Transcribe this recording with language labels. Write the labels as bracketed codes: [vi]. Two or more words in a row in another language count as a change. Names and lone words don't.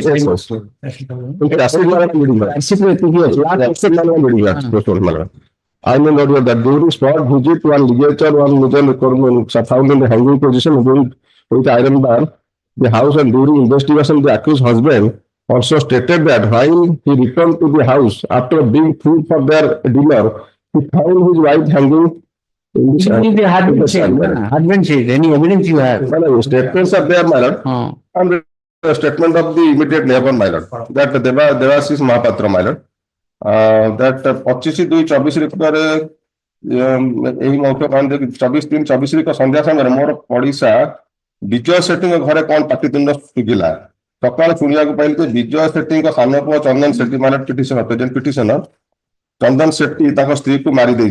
[en] I mean that during spot visit, one ligature, one ligature found in the hanging position with iron bar the house, and during investigation the accused husband also stated that while he returned to the house after being food for their dinner, he found his wife hanging. Husband says, any evidence you have? Statements are there, my lord. And the statement of the immediate neighbor, my lord, that Devashish Mahapatra, my lord, that 25/2/24 [or] ଏହି ମୌଖିକ କାଣ୍ଡ 24/3/24 ସନ୍ଧ୍ୟା ସମୟରେ ମୋର ପଡିଶା ବିଜୟ ସେଠୀଙ୍କ ଘରେ କଣ ପାଟିତୁଣ୍ଡ ଶୁଭିଲା। ସକାଳେ ଶୁଣିବାକୁ ପାଇଲି ଯେ ବିଜୟ ସେଠୀଙ୍କ ସାନ ପୁଅ ଚନ୍ଦନ ସେଠୀ, ମାନେ ପିଟିସନର ଚନ୍ଦନ ସେଠୀ ତାଙ୍କ ସ୍ତ୍ରୀକୁ ମାରି ଦେଇଛି।